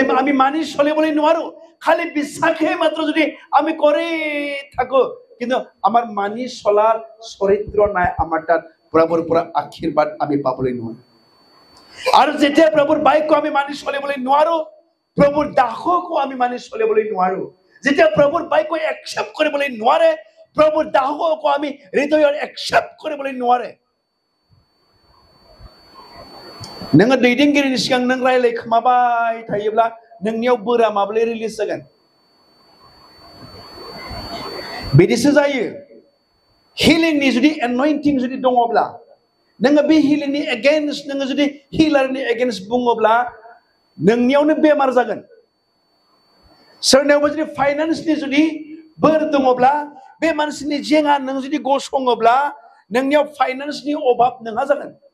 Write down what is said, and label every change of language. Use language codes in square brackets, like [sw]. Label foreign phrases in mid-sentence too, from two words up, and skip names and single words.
[as] আমি মানি চলিবলৈ নোৱাৰো খালি বিশ্বাসে মাত্ৰ যদি আমি কৰি থাকো কিন্তু আমাৰ মানি চলাৰ চৰিত্ৰ নাই আমাৰ তাত প্ৰভুৰ পৰা আশীৰ্বাদ আমি পাবলৈ নোৱাৰো আৰু যেতিয়া প্ৰভুৰ বাক্য আমি মানি চলিবলৈ নোৱাৰো প্ৰভুৰ দাসকো আমি মানি চলিবলৈ নোৱাৰো যেতিয়া প্ৰভুৰ বাক্য একচেপ্ট কৰিবলৈ নোৱাৰে প্ৰভুৰ দাসকো আমি হৃদয়ত একচেপ্ট কৰিবলৈ নোৱাৰে [brx] नोङो दैदेनगिरिनि सिगां नों रायलायखोमाबाय थायोब्ला नोंनियाव बोरा माब्रै रिलिज जागोन बिदिसो जायो हिलिंनि जुदि एनॉइंटिं जुदि दङब्ला नोङो बे हिलिंनि एगेन्स्ट नोङो जुदि हिलारनि एगेन्स्ट बुङोब्ला नोंनियावनो बेमार जागोन सोरनियावबा जुदि फाइनान्सनि जुदि बोर दङब्ला बे मानसिनि जेंना नों जुदि गसङोब्ला नोंनियाव फाइनान्सनि अभाब नोंहा जागोन